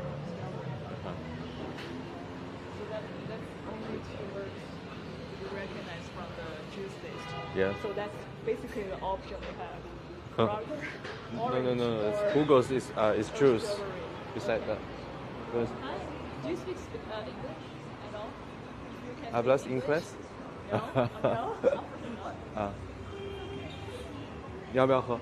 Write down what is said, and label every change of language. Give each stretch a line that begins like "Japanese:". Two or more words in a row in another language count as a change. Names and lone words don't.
English: So that's only two words you recognize from the juice list. Yeah. So that's basically the option we have. Huh. Orange No. or It's Google's is juice. strawberry. Beside that. There's- Hi, do you speak English at all? You can
Spanish: Hablas
English: speak
Spanish: inglés?
English: No? No?
Chinese: Ah. 你要不要喝？